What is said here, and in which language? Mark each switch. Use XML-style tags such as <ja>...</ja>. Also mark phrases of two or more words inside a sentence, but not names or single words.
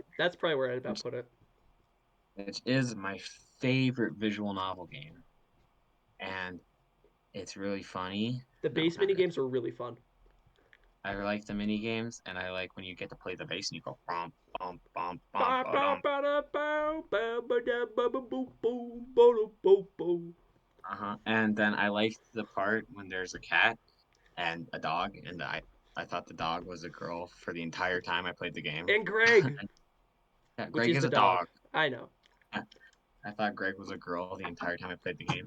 <en>That's probably where I'd about put it. Which is my favorite visual novel game, and it's really funny. The No, base not mini really. games are really fun. I like the mini games, and I like when you get to play the bass and you go bum bum bum bum Ba, ba, bum. ba, da, bow, ba, ba, da, ba, ba, boo, boo, bo, do, bo, bo. And then I like the part when there's a cat and a dog, and I thought the dog was a girl for the entire time I played the game. And Greg, Yeah, which Greg is is the a dog. dog. I know. I thought Greg was a girl the entire time I played the game.</en>